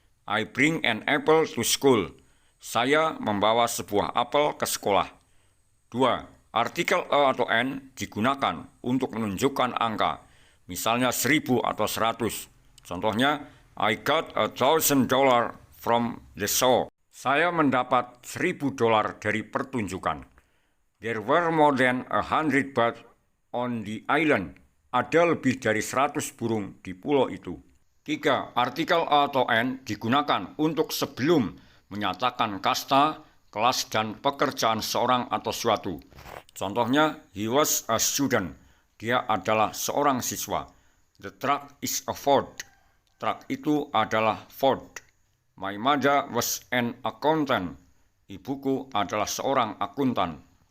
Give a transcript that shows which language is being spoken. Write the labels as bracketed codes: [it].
[en] I bring an apple to school. [id] Saya membawa sebuah apel ke sekolah. 2. Artikel E atau N digunakan untuk menunjukkan angka. Misalnya 1000 atau 100. Contohnya, [en] I got $1,000 from the show. [id] Saya mendapat $1,000 dari pertunjukan. [en] There were more than 100 birds on the island. [id] Ada lebih dari 100 burung di pulau itu. 3. Artikel E atau N digunakan untuk sebelum menyatakan kasta, kelas, dan pekerjaan seorang atau suatu. Contohnya, [en] he was a student. [id] Dia adalah seorang siswa. [en] The truck is a Ford. [id] Truck itu adalah Ford. [en] My mother was an accountant. [id] Ibuku adalah seorang akuntan.